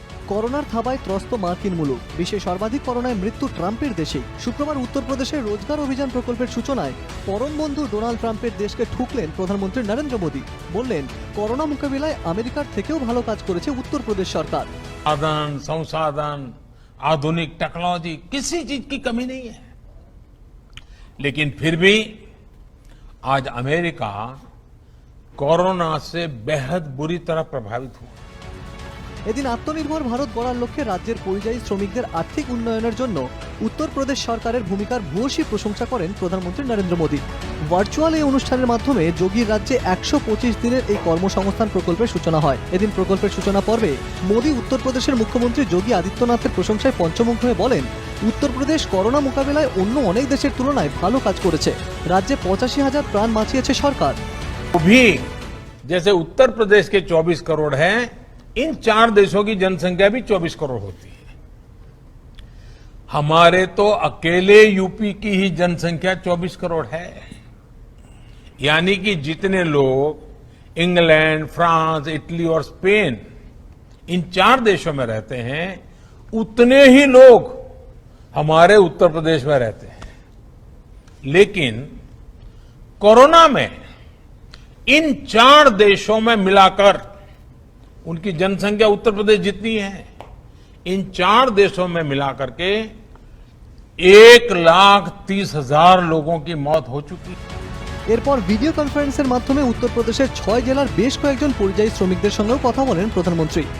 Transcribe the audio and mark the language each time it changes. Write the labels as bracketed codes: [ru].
[bn] করোনার থাবায় ত্রস্ত মার্কিন মুলুক, বিশ্বে সর্বাধিক করোনায় মৃত্যু ট্রাম্পের দেশেই। শুক্রবার উত্তরপ্রদেশের রোজগার অভিযান প্রকল্পের সূচনায় পরম বন্ধু ডোনাল্ড ট্রাম্পের দেশকে ঠুকলেন প্রধানমন্ত্রী নরেন্দ্র মোদী। বললেন, করোনা মোকাবিলায় আমেরিকার থেকেও ভালো কাজ করেছে উত্তরপ্রদেশ সরকার। [hi] संसाधन, आधुनिक टेक्नोलॉजी, किसी चीज की कमी नहीं है, लेकिन फिर भी आज अमेरिका कोरोना से बेहद बुरी तरह प्रभावित हुआ। [bn] এদিন আত্মনির্ভর ভারত গড়ার লক্ষ্যে রাজ্যের পরিযায়ী শ্রমিকদের আর্থিক উন্নয়নের জন্য উত্তরপ্রদেশ সরকারের ভূমিকার ভূয়সী প্রশংসা করেন প্রধানমন্ত্রী নরেন্দ্র মোদী। ভার্চুয়াল এই অনুষ্ঠানের মাধ্যমে যোগীর রাজ্যে 125 দিনের এই কর্মসংস্থান প্রকল্পের সূচনা হয়। এদিন প্রকল্পের সূচনা পর্বে মোদী উত্তরপ্রদেশের মুখ্যমন্ত্রী যোগী আদিত্যনাথের প্রশংসায় পঞ্চমুখ হয়ে বলেন, উত্তরপ্রদেশ করোনা মোকাবিলায় অন্য অনেক দেশের তুলনায় ভালো কাজ করেছে। রাজ্যে 85,000 প্রাণ বাঁচিয়েছে সরকার। [hi] भी जैसे उत्तर प्रदेश के 24 करोड़ हैं, इन 4 देशों की जनसंख्या भी 24 करोड़ होती है। हमारे तो अकेले यूपी की ही जनसंख्या 24 करोड़ है। यानी कि जितने लोग इंग्लैंड, फ्रांस, इटली और स्पेन इन 4 देशों में रहते हैं, उतने ही लोग हमारे उत्तर प्रदेश में रहते हैं। लेकिन कोरोना में इन 4 देशों में मिलाकर उनकी जनसंख्या उत्तर प्रदेश जितनी है, इन 4 देशों में मिलाकर के 1,30,000 लोगों की मौत हो चुकी है। [bn] এরপর ভিডিও কনফারেন্সের মাধ্যমে উত্তরপ্রদেশের 6 জেলার বেশ কয়েকজন পরিযায়ী শ্রমিকদের সঙ্গেও কথা বলেন প্রধানমন্ত্রী।